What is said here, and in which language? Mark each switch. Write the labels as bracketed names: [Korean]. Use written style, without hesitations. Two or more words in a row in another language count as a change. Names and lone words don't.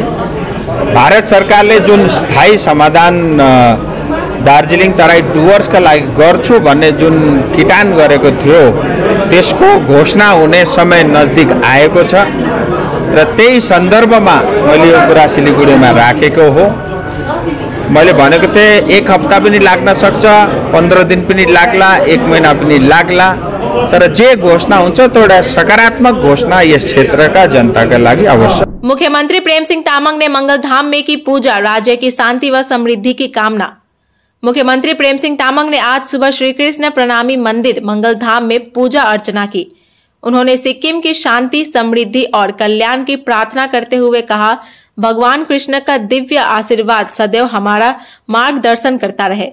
[Nepali] भारत सरकारले जुन स्थायी समाधान दार्जिलिङ तराई डुवर्सका लागि गर्छु भन्ने जुन किटान गरेको थियो त्यसको घोषणा हुने समय नजदिक आएको छ र त्यही सन्दर्भमा मैले यो कुरा सिलीगुडीमा राखेको हो। मैले भनेको थिएँ 1 हप्ता पनि लाग्न सक्छ, 15 दिन पनि लाग्ला, 1 महिना पनि लाग्ला, तर जे घोषणा हुन्छ त्यो एउटा सकारात्मक घोषणा यस क्षेत्रका जनताका लागि आवश्यक। [Hindi] मुख्यमंत्री प्रेम सिंह तामंग ने मंगलधाम में की पूजा, राज्य की शांति व समृद्धि की कामना। मुख्यमंत्री प्रेम सिंह तामंग ने आज सुबह श्री कृष्ण प्रणामी मंदिर मंगलधाम में पूजा अर्चना की। उन्होंने सिक्किम की शांति, समृद्धि और कल्याण की प्रार्थना करते हुए कहा, भगवान कृष्ण का दिव्य आशीर्वाद सदैव हमारा मार्गदर्शन करता रहे।